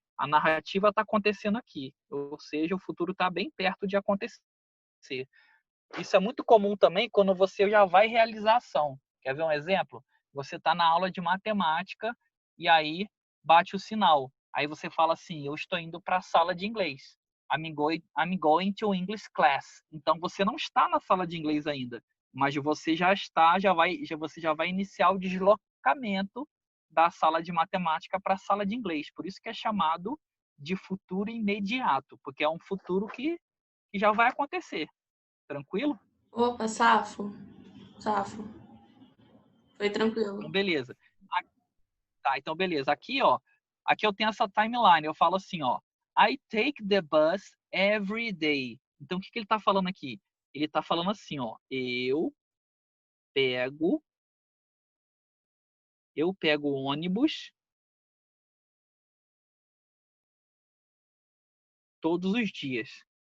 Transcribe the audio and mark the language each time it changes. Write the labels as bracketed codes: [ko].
[pt] A narrativa está acontecendo aqui. Ou seja, o futuro está bem perto de acontecer. Isso é muito comum também quando você já vai realizar a ação. Quer ver um exemplo? Você está na aula de matemática e aí bate o sinal. Aí você fala assim, eu estou indo para a sala de inglês. [en] I'm going to English class. [pt] Então você não está na sala de inglês ainda, mas você você já vai iniciar o deslocamento da sala de matemática para a sala de inglês. Por isso que é chamado de futuro imediato, porque é um futuro que já vai acontecer. Tranquilo? Opa, safo. Foi tranquilo. Então, beleza. Tá, então, beleza. Aqui, ó, aqui eu tenho essa timeline. Eu falo assim, ó, [en] I take the bus every day. [pt] Então, o que ele tá falando aqui? Ele tá falando assim, ó, pego o ônibus todos os dias.